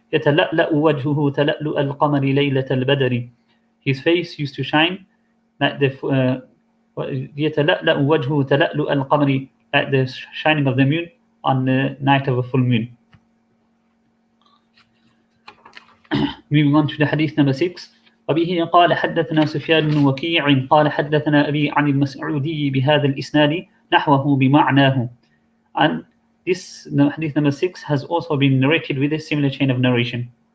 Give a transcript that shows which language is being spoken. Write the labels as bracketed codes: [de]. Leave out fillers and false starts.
[ar] يَتَلَأْلَأُ وَجْهُهُ تَلَأْلُؤَ الْقَمَرِ لَيْلَةَ الْبَدْرِ. [en] His face used to shine like the [ar] يَتَلَأْلَأُ وَجْهُهُ تَلَأْلُؤَ الْقَمَرِ, [en] like the shining of the moon on the night of a full moon. Moving on to the hadith number 6. [ar] وبه قال حدثنا سفيان بن وكيع قال حدثنا أبي عن المسعودي بهذا الإسناد نحوه بمعناه. [en] And this hadith number 6 has also been narrated with a similar chain of narration.